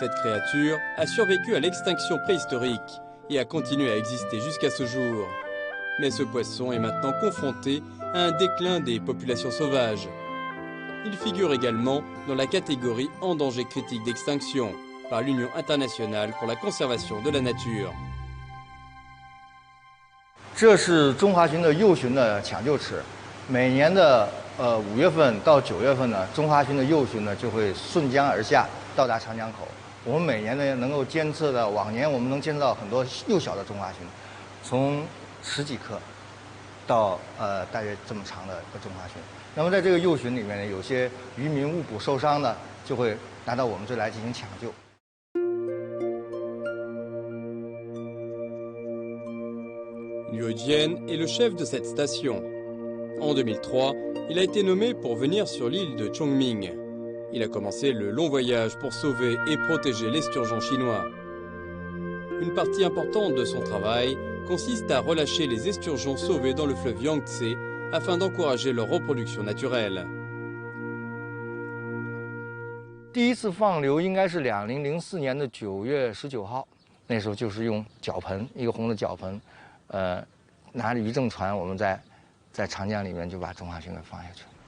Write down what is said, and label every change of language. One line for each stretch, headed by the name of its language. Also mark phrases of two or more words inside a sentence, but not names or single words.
French: Cette créature a survécu à l'extinction préhistorique et a continué à exister jusqu'à ce jour. Mais ce poisson est maintenant confronté à un déclin des populations sauvages. Il figure également dans la catégorie en danger critique d'extinction par l'Union internationale pour la conservation de la nature.
Chinese: 这是中华鲟的幼鲟的抢救池，每年的5月份到9月份呢，中华鲟的幼鲟呢就会顺江而下，到达长江口。我们每年呢能够监测到，往年我们能监测到很多幼小的中华鲟，从10几克到大约这么长的一个中华鲟。那么在这个幼鲟里面呢，有些渔民误捕受伤的，就会拿到我们这来进行抢救。
French: Liu Jian est le chef de cette station. En 2003, il a été nommé pour venir sur l'île de Chongming. Il a commencé le long voyage pour sauver et protéger l'esturgeon chinois. Une partie importante de son travail consiste à relâcher les esturgeons sauvés dans le fleuve Yangtze afin d'encourager leur reproduction naturelle.
Chinese: 第一次放流应该是2004年的9月19号，那时候就是用脚盆，一个红的脚盆。拿着渔政船，我们在长江里面就把中华鲟给放下去。